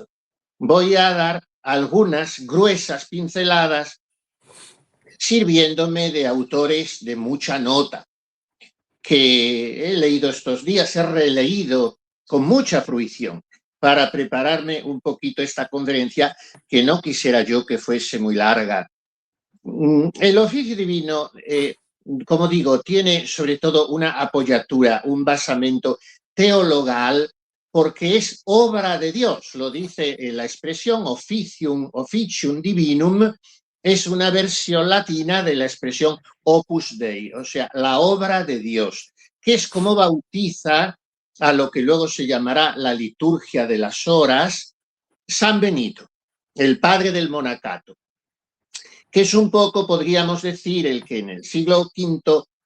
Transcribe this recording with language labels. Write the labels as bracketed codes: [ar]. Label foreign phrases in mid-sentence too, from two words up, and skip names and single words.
[es] Voy a dar algunas gruesas pinceladas sirviéndome de autores de mucha nota que he leído estos días, he releído con mucha fruición para prepararme un poquito esta conferencia, que no quisiera yo que fuese muy larga. El oficio divino, como digo, tiene sobre todo una apoyatura, un basamento teologal, porque es obra de Dios, lo dice la expresión [la] officium divinum, [es] es una versión latina de la expresión [la] opus dei, [es] o sea, la obra de Dios, que es como bautiza a lo que luego se llamará la liturgia de las horas, San Benito, el padre del monacato, que es un poco, podríamos decir, el que en el siglo V